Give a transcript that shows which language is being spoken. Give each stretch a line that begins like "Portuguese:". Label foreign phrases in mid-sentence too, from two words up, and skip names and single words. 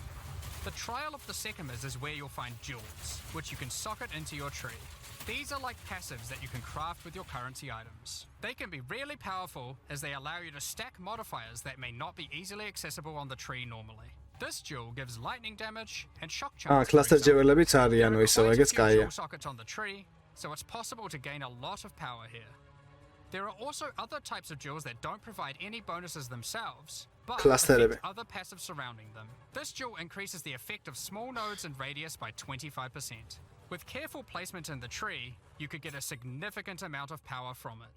English: The Trial of the Sycamores is where you'll find jewels, which you can socket into your tree. These are like passives that you can craft with your currency items. They can be really powerful as they allow you to stack modifiers that may not be easily accessible on the tree normally. This jewel gives lightning damage and shock charge. Cluster jewel-ებიც
Georgian: არიან ისევ, ეგეც კაია.
English: Sockets on the tree, so it's possible to gain a lot of power here. There are also other types of jewels that don't provide any bonuses themselves, but affect other passives surrounding them. This jewel increases the effect of small nodes and radius by 25%. With careful placement in the tree, you could get a significant amount of power from it.